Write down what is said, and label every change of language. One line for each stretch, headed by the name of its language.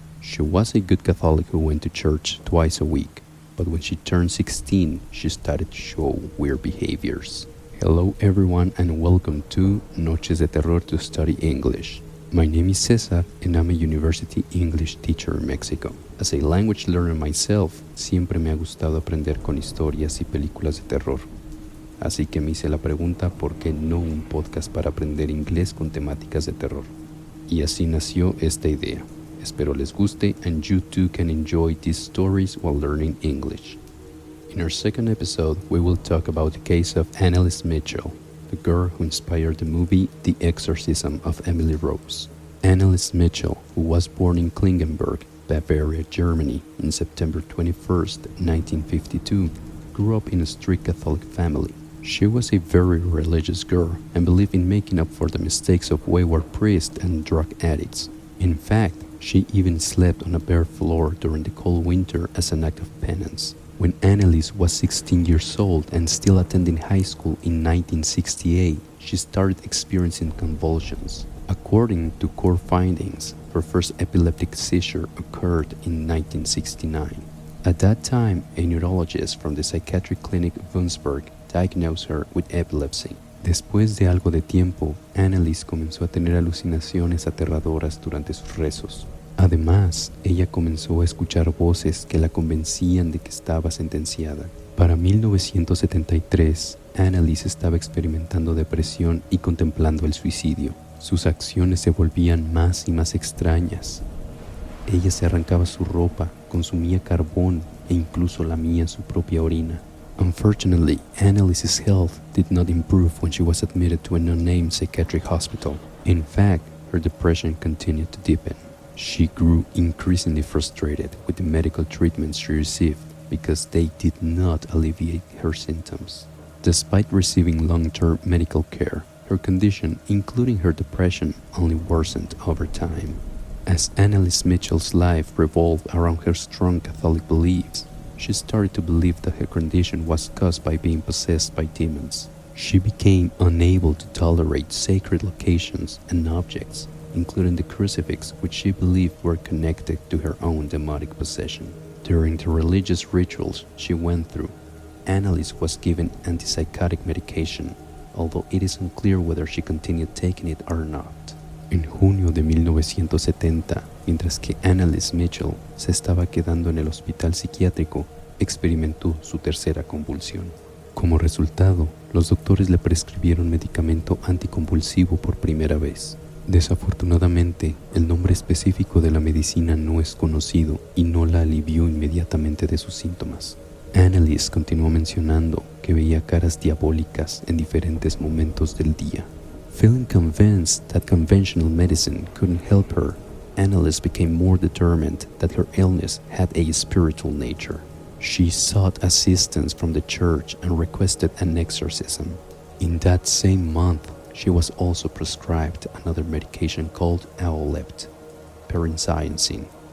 English: She was a good Catholic who went to church twice a week, but when she turned 16, she started to show weird behaviors. Hello everyone and welcome to Noches de Terror to Study English. My name is Cesar and I'm a university English teacher in Mexico. As a language learner myself,
Spanish: siempre me ha gustado aprender con historias y películas de terror. Así que me hice la pregunta ¿por qué no un podcast para aprender inglés con temáticas de terror? Y así nació esta idea. Espero les guste
English: and you too can enjoy these stories while learning English. In our second episode, we will talk about the case of Anneliese Michel, the girl who inspired the movie The Exorcism of Emily Rose. Anneliese Michel, who was born in Klingenberg, Bavaria, Germany, on September 21st, 1952, grew up in a strict Catholic family. She was a very religious girl and believed in making up for the mistakes of wayward priests and drug addicts. In fact, she even slept on a bare floor during the cold winter as an act of penance. When Anneliese was 16 years old and still attending high school in 1968, she started experiencing convulsions. According to court findings, her first epileptic seizure occurred in 1969. At that time, a neurologist from the psychiatric clinic Wunsberg diagnosed her with epilepsy.
Spanish: Después de algo de tiempo, Anneliese comenzó a tener alucinaciones aterradoras durante sus rezos. Además, ella comenzó a escuchar voces que la convencían de que estaba sentenciada. Para 1973, Anneliese estaba experimentando depresión y contemplando el suicidio. Sus acciones se volvían más y más extrañas. Ella se arrancaba su ropa, consumía carbón e incluso lamía su propia orina.
English: Unfortunately, Anneliese's health did not improve when she was admitted to an unnamed psychiatric hospital. In fact, her depression continued to deepen. She grew increasingly frustrated with the medical treatments she received because they did not alleviate her symptoms. Despite receiving long-term medical care, her condition, including her depression, only worsened over time. As Anneliese Michel's life revolved around her strong Catholic beliefs, she started to believe that her condition was caused by being possessed by demons. She became unable to tolerate sacred locations and objects, including the crucifix, which she believed were connected to her own demonic possession. During the religious rituals she went through, Anneliese was given antipsychotic medication, although it is unclear whether she continued taking it or not.
Spanish: En junio de 1970, mientras que Anneliese Michel se estaba quedando en el hospital psiquiátrico, experimentó su tercera convulsión. Como resultado, los doctores le prescribieron medicamento anticonvulsivo por primera vez. Desafortunadamente, el nombre específico de la medicina no es conocido y no la alivió inmediatamente de sus síntomas. Anneliese continuó mencionando que veía caras diabólicas en diferentes momentos del día.
English: Feeling convinced that conventional medicine couldn't help her, Anneliese became more determined that her illness had a spiritual nature. She sought assistance from the church and requested an exorcism. In that same month, she was also prescribed another medication called Owlept, Perincyasin.